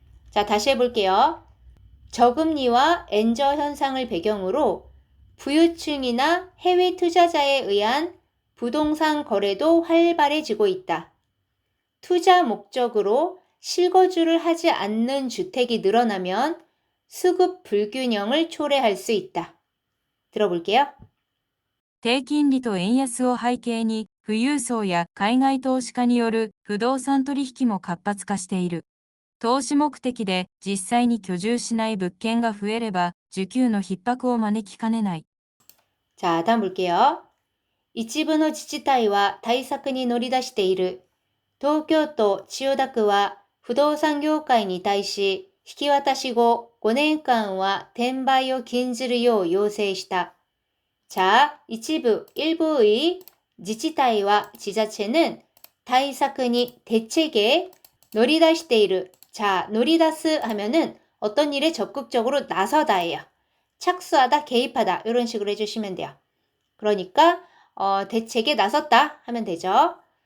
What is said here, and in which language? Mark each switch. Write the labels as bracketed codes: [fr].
[ko] 자, 다시 해볼게요. 저금리와 엔저 현상을 배경으로 부유층이나 해외 투자자에 의한 부동산 거래도 활발해지고 있다. 투자 목적으로 실거주를 하지 않는 주택이 늘어나면 수급 불균형을 초래할 수 있다. 들어볼게요. [ja] 低金利と円安を背景に、富裕層や海外投資家による不動産取引も活発化している。投資目的で実際に居住しない物件が増えれば、需給の逼迫を招きかねない。 [ko] 자, 다음 볼게요. [ja] 一部の自治体は対策に乗り出している。東京都千代田区は不動産業界に対し、引き渡し後5年間は転売を禁じるよう要請した。 [ko] 자, 일부의 지치타이와 지자체는 타이사크니 대책에 노리다시테이르. 자, 노리다스 하면은 어떤 일에 적극적으로 나서다예요. 착수하다, 개입하다 이런 식으로 해주시면 돼요. 그러니까 대책에 나섰다 하면 되죠.